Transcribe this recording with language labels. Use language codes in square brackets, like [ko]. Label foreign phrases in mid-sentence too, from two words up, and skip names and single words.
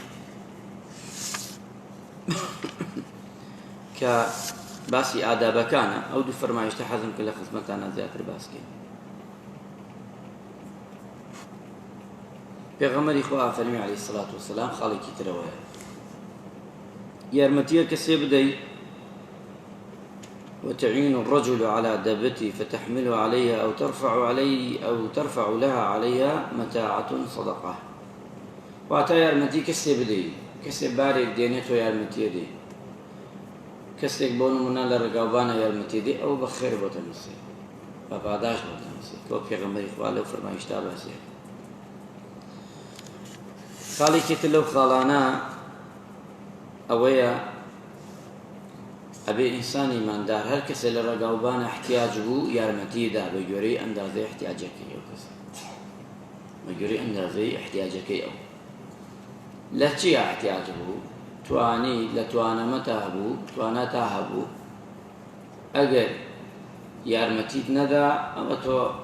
[ckb] کە باسی ئادابەکانە ئەو دوو فەرمایشتە حەزم کرد لە خزمەتانە زیاتر باسکەین پێغەمبەری خوا فەرمی [ar] عەلەیهی سەڵات وەسەلام [ckb] خاڵێکی ترەوەیە یارمەتیە کەسێ بدەیت [ar] وتعين الرجل على دابته فتحمله عليها أو ترفع لها عليها متاعة صدقة [ckb] واتە یارمەتی کەسێ بدەیت کەسێ بارێک دێنێت تۆ یارمەتیە دێ کەسێک بۆ نمونە لە ڕێگاوبانە یارمەتی دێ ئەو بە خێر بۆتە نووسێ بە پاداش بۆتە نووسێ کە پێغەمبەری خوا لەو فەرمایشتا باسێ خاڵێکی تر لەو خاڵانە ئەوەیە ئەبێ ئینسانی ماندار هەر کەسێ لە ڕێگاوبانە احتیاج بوو یارمەتیدا بە گوێرەی ئەندازەی احتیاجەکەی ئەو کەسە بە گوێرەی ئەندازەی احتیاجەکەی ئەو لە چی احتیاج بوو توانی لە توانەمەتا هەبوو توانەتا هەبوو ئەگەر یارمەتیت نەدا ئەمە تۆ